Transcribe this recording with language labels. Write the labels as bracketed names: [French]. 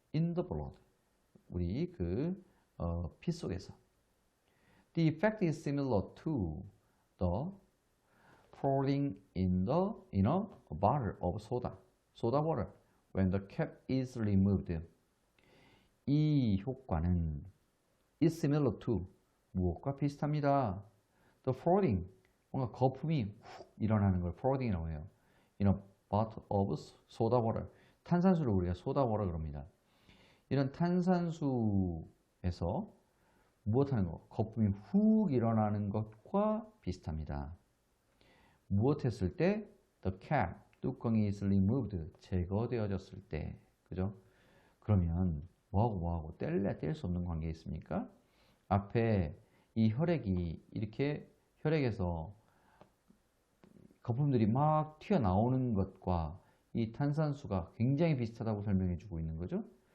[English] in the blood [Korean] 우리 그 피 속에서 [English] The effect is similar to the pouring in a bottle of soda water when the cap is removed. [Korean] 이 효과는 [English] is similar to [Korean] 무엇과 비슷합니다. [English] The pouring [Korean] 뭔가 거품이 훅 일어나는 걸 pouring이라고 해요. [English] In a bottle of soda water [Korean] 탄산수를 우리가 [English] soda water [Korean] 그럽니다. 이런 탄산수에서 무엇하는 것? 거품이 훅 일어나는 것과 비슷합니다. 무엇 했을 때? [English] The cap, [Korean] 뚜껑이 [English] is removed, [Korean] 제거되어졌을 때. 그죠? 그러면 뭐하고 뗄 수 없는 관계 있습니까? 앞에 이 혈액이 이렇게 혈액에서 거품들이 막 튀어나오는 것과 이 탄산수가 굉장히 비슷하다고 설명해 주고 있는 거죠.